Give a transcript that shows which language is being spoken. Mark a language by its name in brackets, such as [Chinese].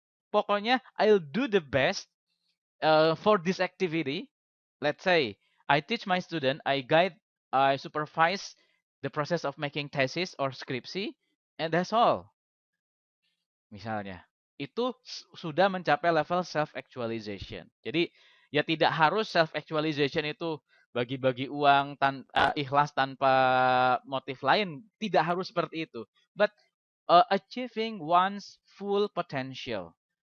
[English] Pokoknya I'll do the best for this activity. Let's say I teach my student, I guide, I supervise the process of making thesis or skripsi, and that's all. [Indonesian] Misalnya, itu sudah mencapai level self actualization. Jadi ya tidak harus self actualization itu bagi-bagi uang ikhlas tanpa motif lain, tidak harus seperti itu. [English] But achieving one's full potential.